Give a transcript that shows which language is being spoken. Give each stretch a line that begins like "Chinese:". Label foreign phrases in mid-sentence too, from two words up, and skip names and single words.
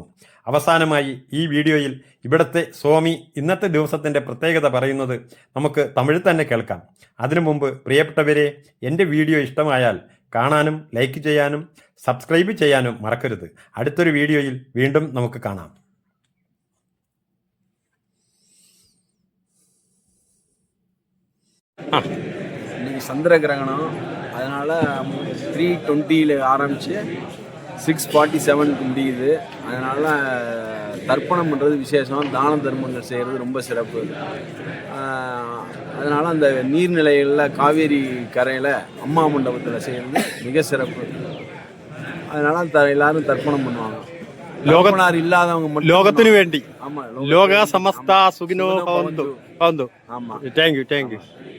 Malayalam: അവസാനമായി ഈ വീഡിയോയിൽ ഇവിടുത്തെ സ്വാമി ഇന്നത്തെ ദിവസത്തിൻ്റെ പ്രത്യേകത പറയുന്നത് നമുക്ക് തമിഴിൽ തന്നെ കേൾക്കാം. അതിനു മുമ്പ് പ്രിയപ്പെട്ടവരെ, എൻ്റെ വീഡിയോ ഇഷ്ടമായാൽ കാണാനും ലൈക്ക് ചെയ്യാനും സബ്സ്ക്രൈബ് ചെയ്യാനും മറക്കരുത്. അടുത്തൊരു വീഡിയോയിൽ വീണ്ടും നമുക്ക് കാണാം.
Tamil: இன்னைக்கு சந்திர கிரகணம், அதனால் 3:20 ஆரம்பித்து 6:47 முடியுது. அதனால் தர்ப்பணம் பண்ணுறது விசேஷம், தான தர்மங்கள் செய்கிறது ரொம்ப சிறப்பு. அதனால் அந்த நீர்நிலைகளில் காவேரி கரையில் அம்மா மண்டபத்தில் செய்கிறது மிக சிறப்பு. அதனால் எல்லாரும் தர்ப்பணம் பண்ணுவாங்க. லோகனார் இல்லாதவங்க மட்டும்
Malayalam: ലോകത്തിനു വേണ്ടി.
Tamil: ஆமாம்,
Sanskrit: ലോക സമസ്ത സുഖിനോ ഭവന്തു.
Tamil: ஆமாம்.
English: Thank you.